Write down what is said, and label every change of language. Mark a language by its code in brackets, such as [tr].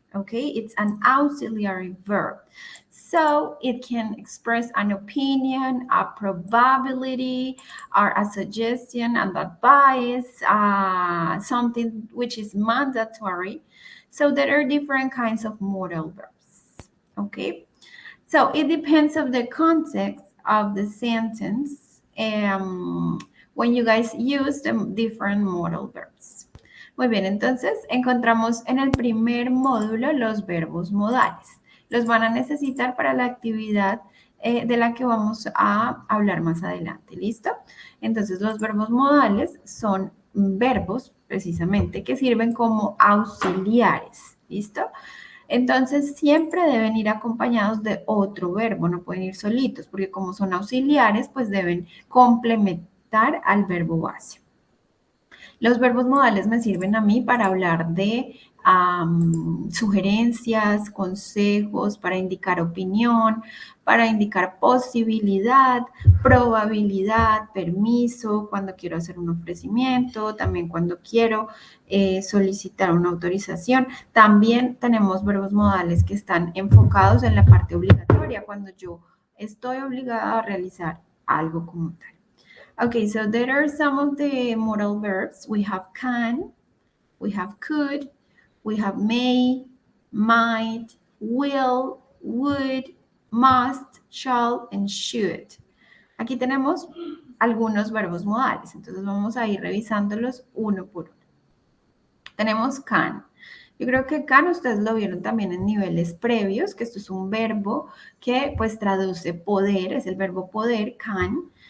[en] Okay, it's an auxiliary verb. So it can express an opinion, a probability, or a suggestion, and advice, something which is mandatory. So there are different kinds of modal verbs. Okay, so it depends of the context of the sentence when you guys use the different modal verbs. [es] Muy bien, entonces encontramos en el primer módulo los verbos modales. Los van a necesitar para la actividad de la que vamos a hablar más adelante, ¿listo? Entonces los verbos modales son verbos precisamente que sirven como auxiliares, ¿listo? Entonces siempre deben ir acompañados de otro verbo, no pueden ir solitos, porque como son auxiliares, pues deben complementar al verbo base. Los verbos modales me sirven a mí para hablar de sugerencias, consejos, para indicar opinión, para indicar posibilidad, probabilidad, permiso, cuando quiero hacer un ofrecimiento, también cuando quiero solicitar una autorización. También tenemos verbos modales que están enfocados en la parte obligatoria, cuando yo estoy obligada a realizar algo como tal. [en] Okay, so there are some of the modal verbs. We have can, we have could, we have may, might, will, would, must, shall, and should. [es] Aquí tenemos algunos verbos modales, entonces vamos a ir revisándolos uno por uno. Tenemos can. Yo creo que can ustedes lo vieron también en niveles previos, que esto es un verbo que pues traduce poder, es el verbo poder, can.